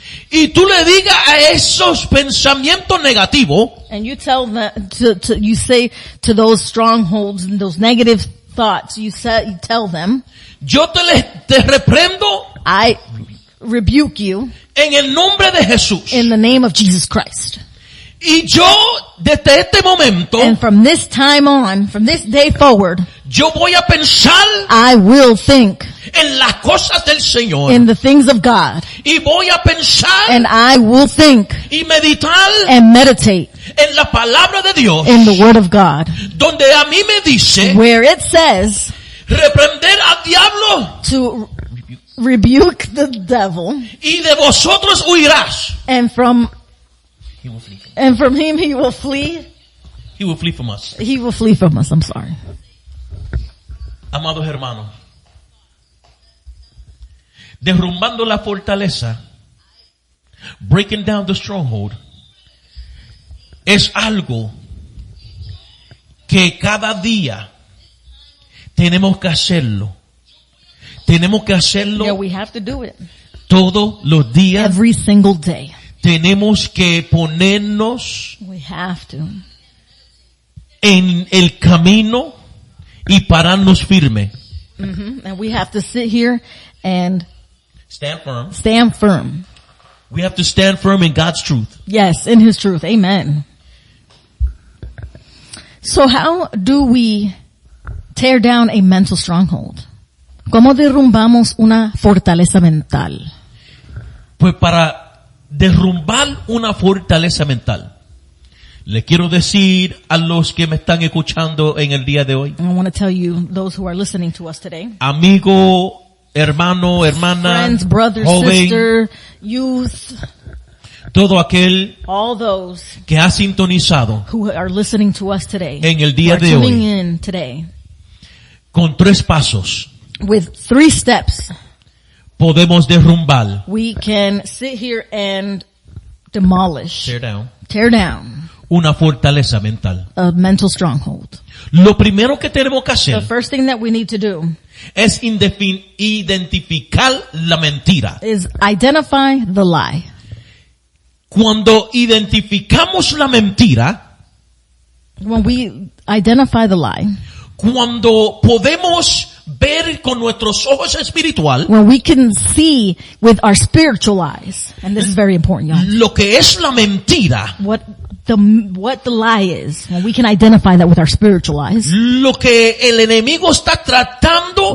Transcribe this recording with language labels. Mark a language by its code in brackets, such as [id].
[es] y tú le digas a esos pensamientos negativos, [en] and you tell them, you say to those strongholds and those negative thoughts, you tell them, [es] yo te reprendo [en] I rebuke you [es] en el nombre de Jesús. [en] in the name of Jesus Christ. [es] Y yo, desde este momento, [en] And from this time on, from this day forward, [es] yo voy a pensar [en] I will think [es] en las cosas del Señor. [en] in the things of God, [es] Y voy a pensar [en] and I will think [es] y meditar [en] and meditate [es] en la palabra de Dios, [en] in the Word of God, [es] donde a mí me dice [en] where it says [es] reprender al diablo [en] to rebuke the devil, [es] y de vosotros huirás. [en] and from He will flee from, him he will flee. he will flee from us. He will flee from us. I'm sorry. [es] Amados hermanos, derrumbando la fortaleza, [en] breaking down the stronghold, [es] es algo que cada día tenemos que hacerlo. Tenemos que hacerlo [en] Yeah, we have to do it [es] todos los días. [en] every single day. [es] Tenemos que ponernos [en] We have to. [es] en el camino y pararnos firme. [en] And we have to sit here and Stand firm. stand firm. We have to stand firm in God's truth. Yes, in His truth. Amen. So how do we tear down a mental stronghold? [es] ¿Cómo derrumbamos una fortaleza mental? Pues para derrumbar una fortaleza mental, le quiero decir a los que me están escuchando en el día de hoy, [en] And I want to tell you, those who are listening to us today, [es] amigo, hermano, hermana, [en] friends, brother, [es] joven, [en] sister, youth, [es] todo aquel [en] all those [es] que ha sintonizado [en] who are listening to us today, [es] en el [en] who [es] día [en] are [es] de [en] tuning [es] hoy, [en] in today, [es] con 3 pasos [en] with 3 steps, [es] podemos derrumbar, [en] we can sit here and demolish, tear down [es] una fortaleza mental. [en] a mental stronghold. [es] Lo primero que tenemos que [en] The [es] hacer [en] first thing that we need to do [es] es identificar la mentira. [en] is identify the lie. [es] Cuando identificamos la mentira, [en] When we identify the lie, [es] cuando podemos ver con nuestros ojos espirituales [en] when we can see with our spiritual eyes, and this is very important, y'all, [es] lo que es la mentira, [en] what the lie is, when we can identify that with our spiritual eyes, [es] lo que el enemigo está tratando